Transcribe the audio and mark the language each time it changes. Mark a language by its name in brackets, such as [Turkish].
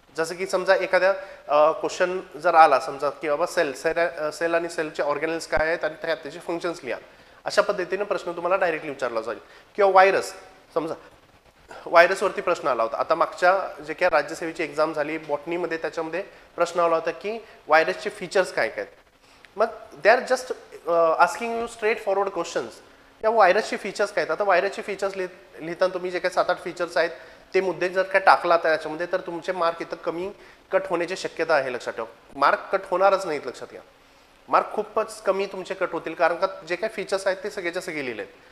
[Marathi] जसं की समजा एखाद्या क्वेश्चन जर आला समजा की बाबा सेल आणि सेलचे ऑर्गॅनिल्स काय आहेत आणि त्याचे फंक्शन्स लिहा, अशा पद्धतीने प्रश्न तुम्हाला डायरेक्टली विचारला जाईल. किंवा व्हायरस, समजा व्हायरसवरती प्रश्न आला होता. आता मागच्या जे काय राज्यसेवेची एक्झाम झाली बॉटनीमध्ये त्याच्यामध्ये प्रश्न आला होता की व्हायरसचे फीचर्स काय काय. मग [English] They are just asking you straightforward questions. [Marathi] या व्हायरसचे फीचर्स काय आहेत. आता व्हायरसचे फीचर्स लिहिताना तुम्ही जे काही 7-8 फीचर्स आहेत ते मुद्दे जर काय टाकला त्याच्यामध्ये तर तुमचे मार्क इथं कमी कट होण्याची शक्यता आहे, लक्षात ठेवा. मार्क कट होणारच नाहीत, लक्षात घ्या. मार्क खूपच कमी तुमचे कट होतील, कारण का जे काही फीचर्स आहेत ते सगळेच्या सगळे लिहिले आहेत.